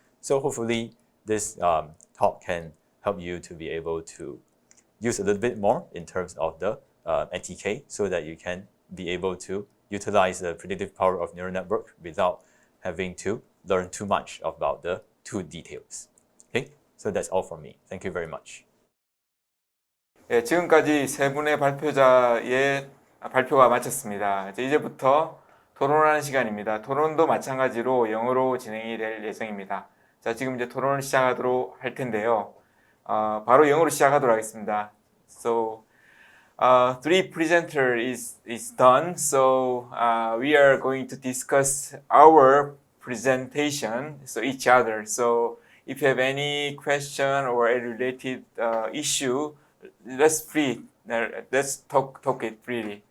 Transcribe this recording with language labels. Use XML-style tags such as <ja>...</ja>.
<en>So hopefully this talk can help you to be able to use a little bit more in terms of the NTK so that you can be able to utilize the predictive power of neural network without having to learn too much about the two details. Okay, so that's all from me. Thank you very much.</en> <ko>예, 지금까지 세 분의 발표자의 발표가 마쳤습니다. 이제부터 토론하는 시간입니다. 토론도 마찬가지로 영어로 진행이 될 예정입니다. 자, 지금 이제 토론을 시작하도록 할 텐데요. 바로 영어로 시작하도록 하겠습니다.</ko> <en>So, three presenter is done. So, we are going to discuss our presentation, so each other. So, if you have any question or a related issue, let's talk it freely.</en>